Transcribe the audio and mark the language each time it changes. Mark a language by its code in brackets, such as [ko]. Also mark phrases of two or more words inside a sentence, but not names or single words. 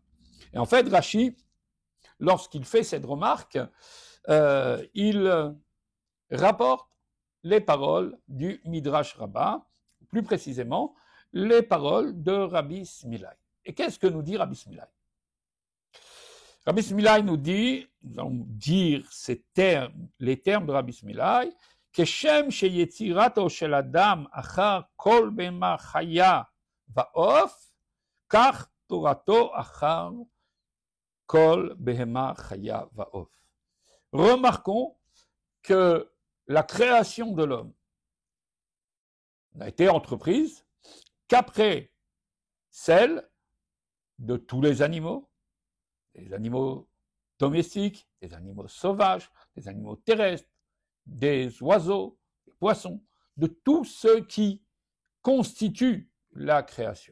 [fr] Et en fait, Rashi, lorsqu'il fait cette remarque, il rapporte les paroles du Midrash Rabbah, plus précisément les paroles de Rabbi Smilai. Et qu'est-ce que nous dit Rabbi Smilai? Rabbi Smilai nous dit, nous allons dire les termes de Rabbi Smilai, [he] כשם שיצירתו של אדם אחר כל בהמה חיה ועוף, כך תורתו אחר כל בהמה חיה ועוף. [fr] Remarquons que la création de l'homme n'a été entreprise qu'après celle de tous les animaux domestiques, des animaux sauvages, des animaux terrestres, des oiseaux, des poissons, de tout ce qui constitue la création.